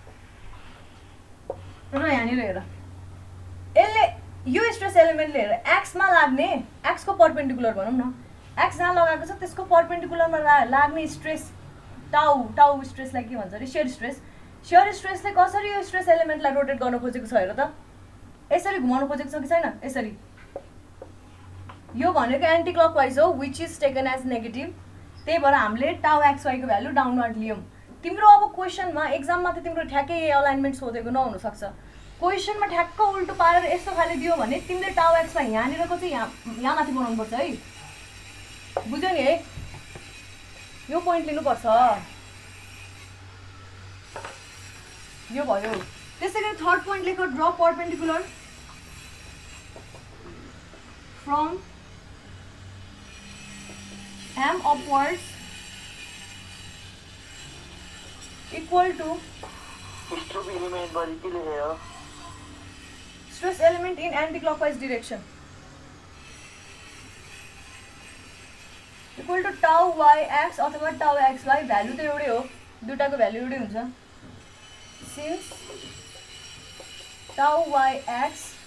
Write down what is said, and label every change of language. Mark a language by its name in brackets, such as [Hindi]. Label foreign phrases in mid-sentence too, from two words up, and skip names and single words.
[Nepali] र यहाँनिर हेर यसले यो स्ट्रेस एलिमेन्टले हेर एक्समा लाग्ने एक्सको परपेन्डिकुलर भनौँ न एक्स जहाँ लगाएको छ त्यसको परपेन्डिकुलरमा लाग्ने स्ट्रेस टाउ स्ट्रेसलाई के भन्छ अरे सेयर स्ट्रेसले कसरी यो स्ट्रेस एलिमेन्टलाई रोटेट गर्न खोजेको छ हेर त यसरी घुमाउन खोजेको छ कि छैन यसरी यो भनेको [English] anti clockwise [Nepali] हो [English] which is taken as negative [Nepali] त्यही भएर हामीले [English] tau x [Nepali] वाईको भ्यालु डाउनवर्ड लियौँ तिम्रो अब क्वेसनमा एक्जाममा त तिम्रो ठ्याक्कै अलाइनमेन्ट सोधेको नहुन सक्छ क्वेसनमा ठ्याक्क उल्टो पारेर यस्तो खाले दियो भने तिमीले टाउ एक्सलाई यहाँनिरको चाहिँ यहाँ माथि बनाउनु पर्छ है बुझ्यौ नि है यो पोइन्ट लिनुपर्छ यो भयो त्यसैगरी [English] third point [Nepali] लेख [English] draw perpendicular from M upwards equal to stress element in anti-clockwise direction equal to tau yx अथवा tau xy [Nepali] भ्यालु त एउटै हो दुटाको भ्यालु एउटै हुन्छ [English] since tau yx